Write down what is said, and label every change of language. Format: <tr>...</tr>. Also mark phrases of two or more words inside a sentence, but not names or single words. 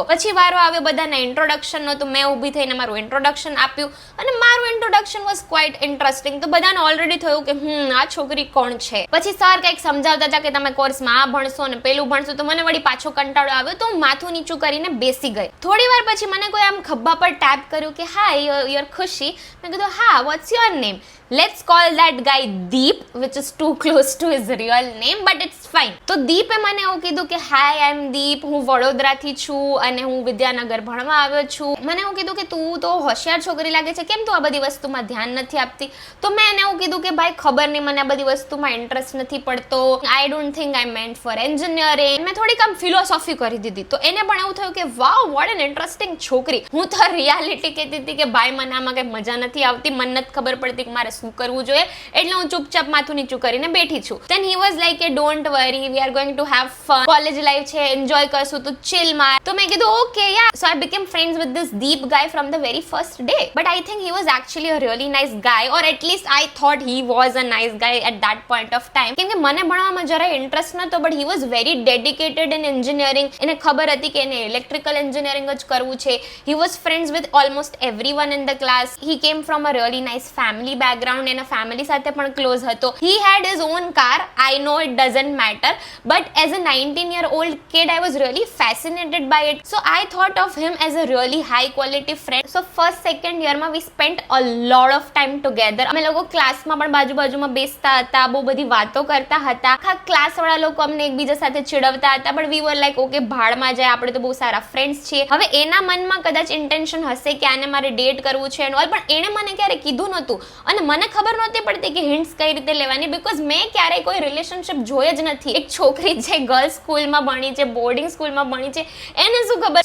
<gu>પછી વારો આવ્યો બધાના ઇન્ટ્રોડક્શનનો, તો મેં ઊભી થઈને મારું ઇન્ટ્રોડક્શન આપ્યું, અને મારું</gu> <en>introduction was quite interesting.</en> <gu>તો બધાને ઓલરેડી થયું કે આ છોકરી કોણ છે. પછી સર કંઈક સમજાવતા હતા કે તમે કોર્સમાં આ ભણશો અને પેલું ભણશો, તો મને વળી પાછો કંટાળો આવ્યો, તો હું માથું નીચું કરીને બેસી ગઈ. થોડી વાર પછી મને કોઈ આમ ખભા પર ટેપ કર્યું કે</gu> <en>hi you are Khushi.</en> <gu>મેં કીધું હા,</gu> <en>what's your name? Let's call that guy Deep, which is too close to his real name, but it's fine.</en> <gu>તો દીપે મને એવું કીધું કે</gu> <en>hi I am Deep,</en> <gu>હું વડોદરાથી છું અને હું વિદ્યાનગર ભણવા આવ્યો છું. મને એવું કીધું કે તું તો હોશિયાર છોકરી લાગે છે, કેમ તું આ બધી વસ્તુમાં ધ્યાન નથી આપતી? તો મેં એને એવું કીધું કે ભાઈ ખબર નહીં, મને આ બધી વસ્તુમાં ઇન્ટરેસ્ટ નથી પડતો.</gu> <en>I don't think I meant for engineering.</en> <gu>મેં થોડીક આમ ફિલોસોફી કરી દીધી. તો એને પણ એવું થયું કે</gu> <en>wow what an interesting</en> <gu>છોકરી. હું તો રિયાલિટી કહેતી હતી કે ભાઈ મને આમાં કંઈ મજા નથી આવતી, મને નથી ખબર પડતી કે મારે શું કરવું જોઈએ, એટલે હું ચૂપચાપ માથું નીચું કરીને બેઠી છું.</gu> <en>Then he was like કે don't worry, we are going to have fun, college life છે, enjoy</en> <gu>કરશું, તો chill માર. તો મેં કીધું</gu> <en>okay yeah. So I became friends with this Deep guy from the very first day, but I think he was actually a really nice guy, or at least I thought he was a nice guy at that point of time.</en> <gu>કેમ કે મને ભણવામાં જરાય ઇન્ટરેસ્ટ નહોતો,</gu> <en>but he was very dedicated in engineering.</en> <gu>એને ખબર હતી કે એને</gu> <en>electrical engineering</en> <gu>જ કરવું છે.</gu> <en>He was friends with almost everyone in the class. He came from a really nice family background.</en> <gu>બેકગ્રાઉન્ડ, એના ફેમિલી સાથે પણ ક્લોઝ હતો.</gu> <en>He had his own car. I know it doesn't matter, but as a 19-year-old kid I was really fascinated by it. So I thought of him as a really high quality friend. So first second year માં we spent a lot of time together.</en> <gu>અમે લોકો ક્લાસમાં પણ બાજુમાં બેસતા હતા, બહુ બધી વાતો કરતા હતા. આખા ક્લાસ વાળા લોકો અમને એકબીજા સાથે ચીડવતા હતા,</gu> <en>but we were like okay</en> <gu>ભાડમાં જાય, આપણે તો બહુ સારા ફ્રેન્ડ્સ છીએ. હવે એના મનમાં કદાચ ઇન્ટેન્શન હશે કે આને મારે ડેટ કરવું છે</gu> <en>and all,</en> <gu>પણ એણે મને ક્યારે કીધું નહોતું અને મને ખબર નહોતી પડતી કે હિન્ટ્સ કઈ રીતે લેવાની, બીકોઝ મેં ક્યારેય કોઈ રિલેશનશિપ જોઈ જ નથી. એક છોકરી છે ગર્લ્સ સ્કૂલમાં ભણી છે, બોર્ડિંગ સ્કૂલમાં ભણી છે, એને શું ખબર.</gu>